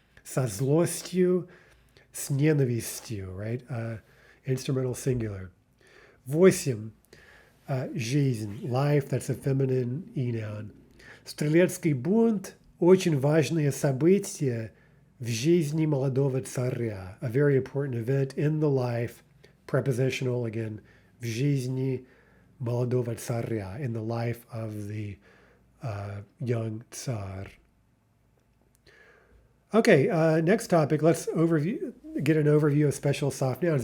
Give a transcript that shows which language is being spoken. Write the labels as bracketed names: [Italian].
[Russian] Со злостью, с ненавистью, right? [English] Instrumental singular. 8. Жизнь, life, that's a feminine e-noun. [Russian] Стрелецкий бунт – очень важное событие в жизни молодого царя. [English] A very important event in the life, prepositional again, [Russian] в жизни молодого царя, [English] in the life of the young Tsar. Okay, next topic, let's get an overview of special soft nouns.